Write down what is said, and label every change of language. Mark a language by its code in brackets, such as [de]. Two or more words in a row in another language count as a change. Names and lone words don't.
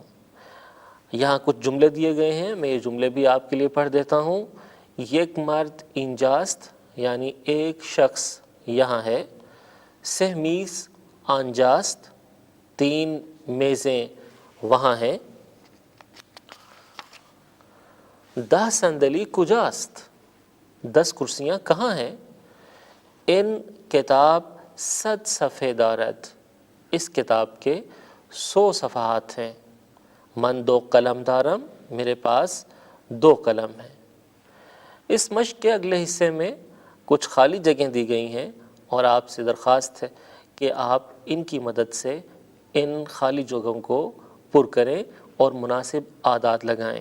[ur] یہاں کچھ جملے دیے گئے ہیں، میں یہ جملے بھی آپ کے لیے پڑھ دیتا ہوں۔ [fa] یک مرد اینجاست [ur] یعنی ایک شخص یہاں ہے، [fa] 3 میز آنجاست [ur] 3 میزیں وہاں ہیں، [fa] 10 صندلی کجاست [ur] 10 کرسیاں کہاں ہیں، [fa] ان کتاب 100 صفحے دارد [ur] اس کتاب کے 100 صفحات ہیں، [fa] من 2 قلم دارم [ur] میرے پاس 2 قلم ہیں۔ اس مشق کے اگلے حصے میں کچھ خالی جگہیں دی گئی ہیں اور آپ سے درخواست ہے کہ آپ ان کی مدد سے ان خالی جگہوں کو پر کریں اور مناسب اعداد لگائیں۔